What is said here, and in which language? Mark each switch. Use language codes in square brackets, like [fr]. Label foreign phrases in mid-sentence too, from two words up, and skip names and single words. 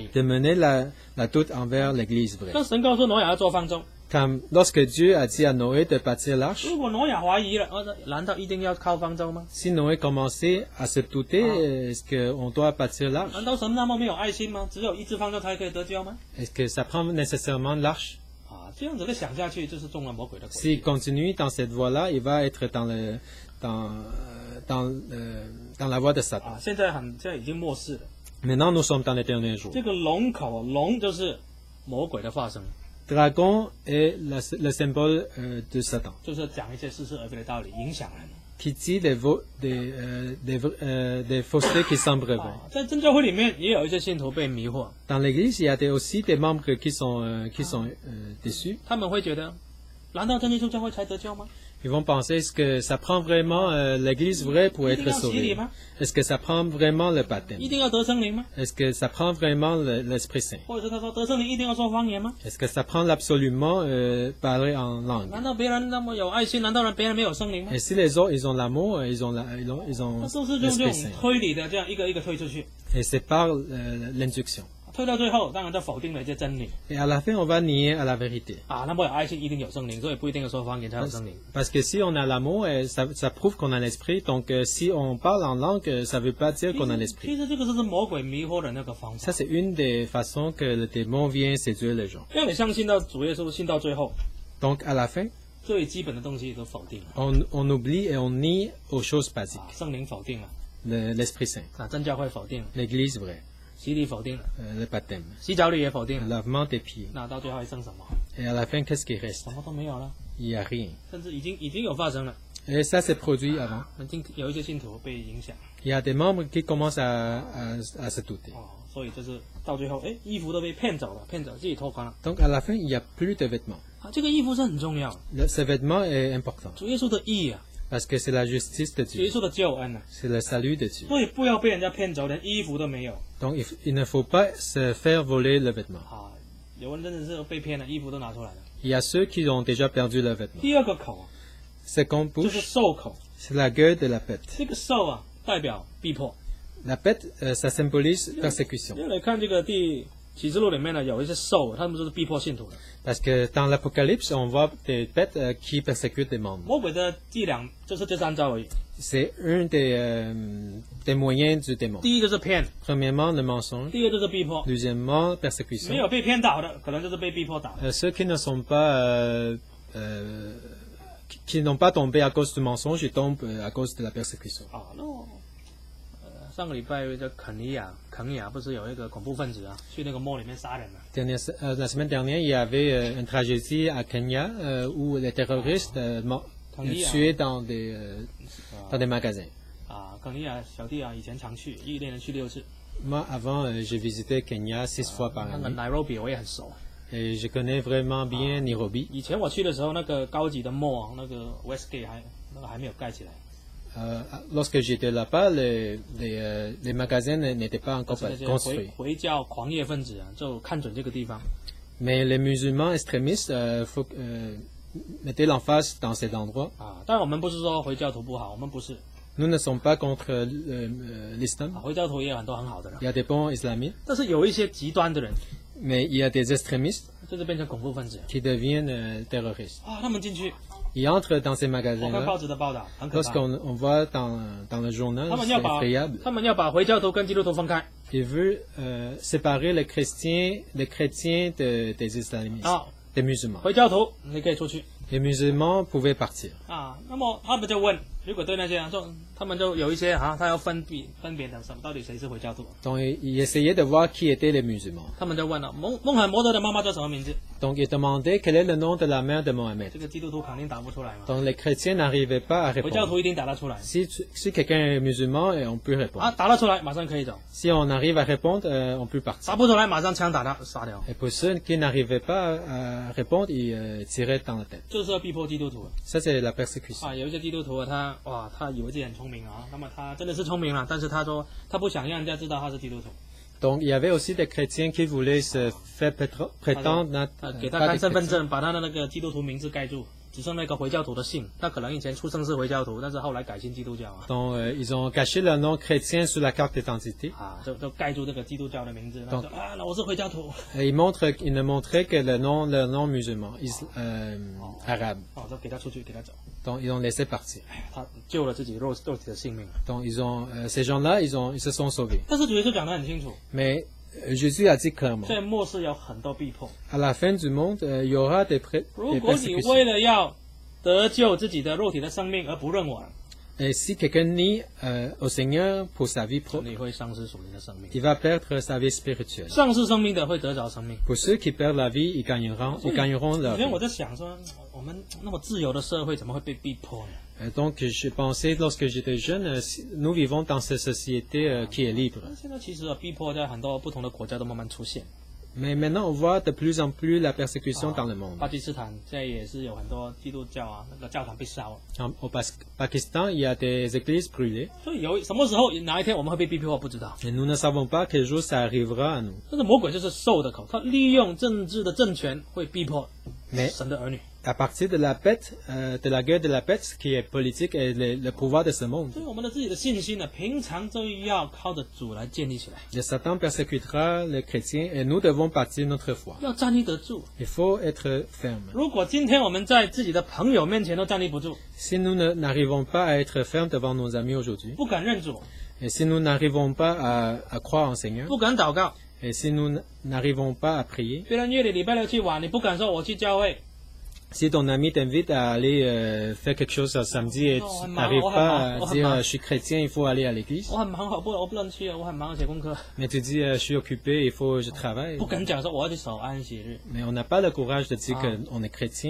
[fr] De mener la doute envers l'Église vraie. [zh] 当神告诉挪亚要做方舟， [fr] Comme lorsque Dieu a dit à Noé de bâtir l'arche, [zh] 如果挪亚怀疑了，难道一定要靠方舟吗？ [fr] si Noé commençait à se douter, est-ce qu'on doit bâtir l'arche? [zh] 难道神那么没有爱心吗？只有一只方舟才可以得救吗？ [fr] Est-ce que ça prend nécessairement l'arche? [zh] 啊，这样子的想下去，就是中了魔鬼的诡 [fr] S'il [zh] 计。 [fr] continue dans cette voie-là, il va être dans la voie de Satan. [zh] 啊，现在已经末世了。 [fr] Maintenant, nous sommes dans les derniers jours. [zh] 这个龙口，龙就是魔鬼的化身， [fr] Dragon est le symbole de Satan, [zh] 就是讲一些似是而非的道理，影响人。 [fr] qui dit des faussetés qui semblent vraies. [zh] 啊，在真教会里面也有一些信徒被迷惑， [fr] Dans l'Église, il y a aussi des membres qui sont déçus. [zh] 他们会觉得，难道真耶稣教会才得救吗？ [fr] Ils vont penser, est-ce que ça prend vraiment l'Église vraie pour être sauvée? Est-ce que ça prend vraiment le baptême? [zh] 一定要得圣灵吗？ [fr] Est-ce que ça prend vraiment l'Esprit Saint? [zh] 或者是他说得圣灵一定要说方言吗？ [fr] Est-ce que ça prend absolument parler en langue? [zh] 难道别人那么有爱心？难道别人没有圣灵吗 [fr] Et？si les autres, ils ont l'amour, ils ont [zh] 那都是用这 [fr] l'Esprit [zh] 种 [fr] Saint. [zh] 推理的，这样一个一个推出去， [fr] Et c'est par l'induction. [zh] 推到最后，当然就否定了一些真理 [fr] Et à la fin, on va nier à la vérité. [zh] 啊。那么有爱心一定有圣灵，所以不一定要说方言才有圣灵。 [fr] Parce que si on a l'amour, ça prouve qu'on a l'esprit. Donc si on parle en langue, ça veut pas dire qu'on a [zh] 其 [fr] l'esprit. [zh] 实这个就是魔鬼迷惑的那个方法 [fr] Ça,，c'est une des façons que le démon vient séduire les gens. [zh] 让你相信到主耶稣，信到最后， [fr] Donc à la fin, [zh] 最基本的东西都否定了 [fr] on oublie et on nie aux choses basiques. [zh] 啊，圣灵否定了， [fr] L'Esprit Saint, [zh] 啊，真教会否定了， [fr] l'Église vraie, [zh] 洗礼否定了， [fr] le baptême, [zh] 洗脚礼也否定 [fr] le [zh] 了， [fr] lavement des pieds. [zh] 那到最后还剩什么？ [fr] Et à la fin, qu'est-ce qui reste? [zh] 什么都没有了， [fr] Il n'y a rien. [zh] 甚至已经有发生了， [fr] Et ça, c'est produit avant. [zh] 有一些信徒被影响 [fr] Il y a des membres qui commencent à se douter. [zh] 哦，所以就是到最后，哎，衣服都被骗走了，自己脱光了 [fr] Donc à la fin, il n'y a plus de vêtements. [zh] 啊。这个衣服是很重要的， [fr] Ce vêtement est important [zh] 主耶稣的义啊， [fr] parce que c'est la justice de [zh] 主耶 [fr] Dieu. [zh] 稣的救恩啊， [fr] C'est le salut de Dieu. [zh] 所以不要被人家骗走，连衣服都没有 [fr] Donc il ne faut pas se faire voler le vêtement. [zh] 啊。有人真的是被骗了，衣服都拿出来了。 [fr] Il y a ceux qui ont déjà perdu leurs vêtements. [zh] 第二个口 [fr] Seconde [zh] 就是 [fr] bouche, [zh] 兽口， [fr] c'est la gueule de la bête. [zh] 这个兽啊代表逼迫。 [fr] La bête, ça symbolise persécution. [zh] 因为来看这个第启示录里面呢，有一些兽，他们都是逼迫信徒的。 [fr] Parce que dans l'Apocalypse, on voit des bêtes qui persécutent des membres. [zh] 魔鬼的伎俩就是这三招而已。 [fr] C'est un des moyens du démon. [zh] 第一个是骗， [fr] Premièrement, le mensonge. [zh] 第二个是逼迫。 [fr] Deuxièmement, [zh] 没 [fr] persécution. [zh] 有被骗倒的，可能就是被逼迫倒的。 [fr] Ceux qui ne sont pas, qui n'ont pas tombé à cause du mensonge, ils tombent à cause de la persécution. [zh] 啊，那我上个礼拜这肯尼亚不是有一个恐怖分子啊，去那个墓里面杀人了。 [fr] La semaine dernière, il y avait une tragédie à Kenya où les terroristes tuaient dans des magasins. [zh] 啊，肯尼亚小弟啊，以前常去，一年去6次。 [fr] Moi, avant, j'ai visité Kenya 6 fois par [zh] 那个 [fr] année. [zh] Nairobi 我也很熟。 [fr] Et je connais vraiment bien Nairobi. [zh] 以前我去的时候，那个高级的 mall， 那个 Westgate 还没有盖起来。 [fr] Lorsque j'étais là-bas, les magasins n'étaient pas encore [zh] 那些 [fr] construits. [zh] 回教狂热分子啊，就看准这个地方。 [fr] Mais les musulmans extrémistes mettaient l'emphase dans cet endroit. [zh] 啊，当然我们不是说回教徒不好，我们不是。 [fr] Nous ne sommes pas contre l'islam. [zh] 回教徒也有很多很好的人 [fr] Il，y a des bons islamiques, [zh] 但是有一些极端的人， [fr] mais il y a des extrémistes [zh] 就是变成恐怖分子 [fr] qui deviennent terroristes. [zh] 啊。他们进去， [fr] Ils entrent dans ces [zh] 我看 [fr] magasins-là. [zh] 报纸的报道，很可怕。 [fr] Lorsqu'on voit dans le journal, [zh] 他们 [fr] c'est [zh] 要把 [fr] effrayable. [zh] 他们要把回教徒跟基督徒分开 [fr] Il veut séparer les chrétiens des islamistes, [zh] 啊。 [fr] des musulmans. [zh] 回教徒你可以出去 [fr] Les musulmans pouvaient partir. [zh] 啊。那么他们就问，如果对那些人说，他们就有一些他要分别的什么，到底谁是回教徒？ [fr] Donc, ils essayaient de voir qui étaient les musulmans. [zh] 他们就问了孟罕默德的妈妈叫什么名字？ [fr] Donc, ils demandaient quel est le nom de la mère de Mohamed. [zh] 这个基督徒肯定答不出来嘛， [fr] Donc, les chrétiens n'arrivaient pas à [zh] 回教 [fr] répondre. [zh] 徒一定答得出来 [fr] Si quelqu'un est musulman, on peut [zh] 啊， [fr] répondre. [zh] 答得出来马上可以走， [fr] Si on arrive à répondre, on peut [zh] 答 [fr] partir. [zh] 不出来马上枪打他杀掉， [fr] Et pour ceux qui n'arrivaient pas à répondre, ils tiraient dans la tête. [zh] 就是要逼迫基督徒 [fr] Ça, c'est la persécution. [zh] 啊。有一些基督徒啊，他以为自己很聪明啊，那么他真的是聪明了，但是他说他不想让人家知道他是基督徒。 [fr] Donc, il y avait aussi des chrétiens qui voulaient se faire prétendre n'être [zh] 给他 [fr] pas [zh] 看 [fr] des [zh] 身份 [fr] chrétiens. [zh] 证，把他的那个基督徒名字盖住，只剩那个回教徒的姓。他可能以前出生是回教徒，但是后来改信基督教啊。 [fr] Donc, ils ont caché leur nom chrétien sur la carte d'identité. [zh] 啊，就盖住这个基督教的名字，他说啊，那我是回教徒。 [fr] Et ils ne montraient que leur nom musulman, arabe. [zh] 哦，就给他出去，给他走。 [fr] Donc, ils ont laissé partir. [zh] 哎呀，他救了自己肉体的性命。 [fr] Donc, ces gens-là, ils se sont sauvés. [zh] 但是主耶稣讲得很清楚， [fr] Mais Jésus a dit clairement, [zh] 在末世有很多逼迫。 [fr] à la fin du monde, il y aura des [zh] 如果你为 [fr] persécutions. [zh] 了要得救自己的肉体的生命而不认我， [fr] Et si quelqu'un nie au Seigneur pour sa vie propre, [zh] 你会丧失属灵的生命。 [fr] il va perdre sa vie spirituelle. [zh] 丧失生命的会得着生命。 [fr] Pour ceux qui perdent la vie, ils gagneront [zh] 以 [fr] leur [zh] 前我 [fr] vie. [zh] 在想说，我们那么自由的社会怎么会被逼迫呢？ [fr] Donc, je pensais, lorsque j'étais jeune, nous vivons dans cette société qui est libre. [zh] 现在其实逼迫在很多不同的国家都慢慢出现。 [fr] Mais maintenant, on voit de plus en plus la persécution dans le monde. [zh] 巴基斯坦现在也是有很多基督教啊，那个教堂被烧了。 [fr] Au Pakistan, il y a des églises brûlées. [zh] 所以什么时候哪一天我们会被逼迫，不知道。 [fr] Et nous ne savons pas quel jour ça arrivera à nous. [zh] 但是魔鬼就是兽的口，他利用政治的政权会逼迫 [fr] Mais [zh] 神的儿女。 [fr] à partir de la bête, de la guerre de la bête, qui est politique et le pouvoir de ce monde, [zh] 所以我们的自己的信心呢，平常就要靠着主来建立起来， [fr] le Satan persécutera les chrétiens et nous devons bâtir notre foi. [zh] 要站立得住。 [fr] Il faut être ferme. [zh] 如果今天我们在自己的朋友面前都站立不住， [fr] Si nous n'arrivons pas à être fermes devant nos amis aujourd'hui, [zh] 不敢认主， [fr] et si nous n'arrivons pas à croire en Seigneur, [zh] 不敢祷告， [fr] et si nous n'arrivons pas à prier, [zh] 别人约你礼拜六去玩，你不敢说我去教会， [fr] si ton ami t'invite à aller faire quelque chose ce samedi et tu n'arrives pas à dire je suis chrétien, il faut aller à l'église, [zh] 我很忙，我不能去，我很忙，写功课， [fr] mais tu dis je suis occupé, il faut je travaille, [zh] 不敢讲说我要去守安息日。 [fr] mais on n'a pas le courage de dire qu'on est chrétien.